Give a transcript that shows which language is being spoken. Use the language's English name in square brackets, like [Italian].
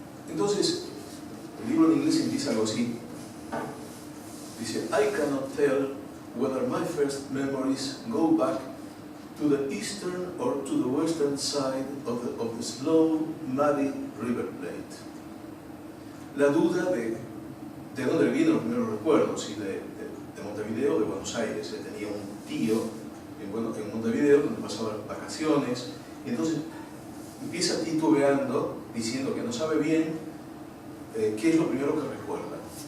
[Spanish] Entonces, el libro en inglés empieza algo así. Dice, [English] I cannot tell whether my first memories go back to the eastern or to the western side of the slow, muddy river plate. [Spanish] La duda de dónde vienen los primeros recuerdos, si de Montevideo o de Buenos Aires. Él tenía un tío en Montevideo donde pasaba vacaciones, y entonces empieza titubeando, diciendo que no sabe bien qué es lo primero que recuerda.